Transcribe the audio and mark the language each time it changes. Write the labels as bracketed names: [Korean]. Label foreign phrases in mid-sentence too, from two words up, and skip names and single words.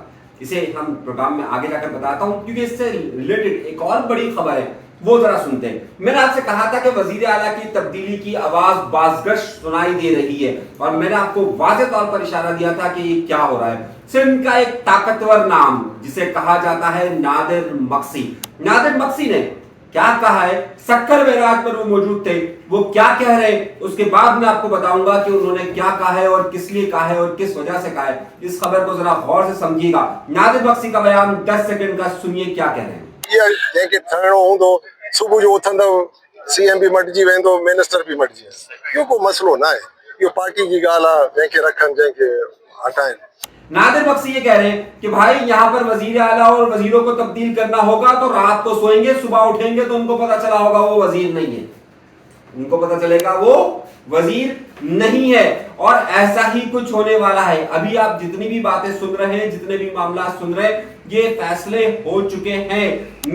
[Urdu] اسے ہم پروگرام میں آگے جا کر بتاتا ہوں، کیونکہ اس سے ریلیٹڈ ایک اور بڑی خبر ہے، وہ ذرا سنتے ہیں. میں نے آپ سے کہا تھا کہ وزیر اعلیٰ کی تبدیلی کی آواز بازگشت سنائی دے رہی ہے، اور میں نے آپ کو واضح طور پر اشارہ دیا تھا کہ یہ کیا ہو رہا ہے. سندھ کا ایک طاقتور نام جسے کہا جاتا ہے نادر مکسی، نادر مکسی نے کیا کہا ہے، سکر بیراج پر وہ موجود تھے، وہ کیا کہہ رہے ہیں اس کے بعد میں آپ کو بتاؤں گا کہ انہوں نے کیا کہا ہے اور کس لیے کہا ہے اور کس وجہ سے کہا ہے. اس خبر کو ذرا غور سے سمجھیے گا۔ نادر مکسی کا بیان 10 سیکنڈ کا سنیے، کیا کہہ رہے ہیں. [Sindhi] जंहिंखे थियणो हूंदो सुबुह जो उथंदव, सीएम भी मटिजी वेंदो, मिनिस्टर भी मटिजी वेंदो, इहो को मसलो न आहे, इहो पार्टी जी ॻाल्हि आहे, जंहिंखे रखनि जंहिंखे हटाइनि। [Urdu] نادر مکسی یہ کہہ رہے ہیں کہ بھائی یہاں پر وزیر اعلیٰ اور وزیروں کو تبدیل کرنا ہوگا تو رات کو سوئیں گے، صبح اٹھیں گے تو ان کو پتا چلا ہوگا وہ وزیر نہیں ہے، ان کو پتا چلے گا وہ وزیر نہیں ہے، اور ایسا ہی کچھ ہونے والا ہے. ابھی آپ جتنی بھی باتیں سن رہے ہیں، جتنے بھی معاملہ سن رہے ہیں، یہ فیصلے ہو چکے ہیں.